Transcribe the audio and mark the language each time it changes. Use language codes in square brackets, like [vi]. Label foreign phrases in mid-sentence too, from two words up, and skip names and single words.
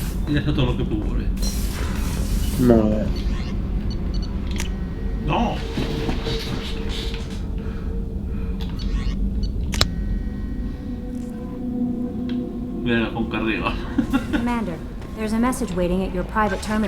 [ca] I ja està tot el que puc veure. Molt bé. No! Mira, com carrega. [en] Commander, there's a message waiting at your private terminal.